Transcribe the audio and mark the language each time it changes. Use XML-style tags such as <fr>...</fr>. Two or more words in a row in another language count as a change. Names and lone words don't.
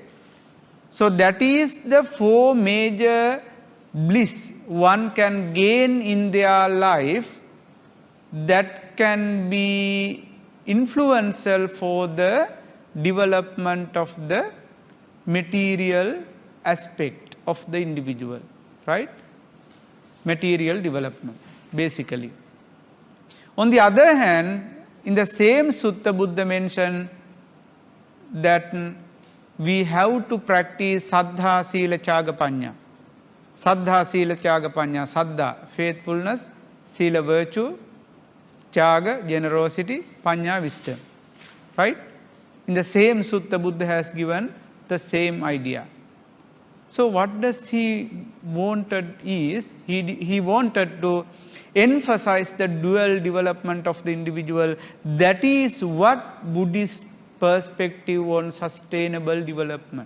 <en>So that is the 4 major bliss one can gain in their life that can be influential for the development of the material aspect of the individual, right? Material development, basically. On the other hand, in the same sutta, Buddha mentioned that we have to practice</en> <pi>saddha, sila, caga, panya. Saddha, sila, caga, panya. Saddha, faithfulness. Sila, virtue. Caga, generosity. Panya,</pi> <en>wisdom. Right? In the same sutta, Buddha has given the same idea. So what does he wanted is, he wanted to emphasize the dual development of the individual. That is what Buddhist perspective on sustainable development.</en>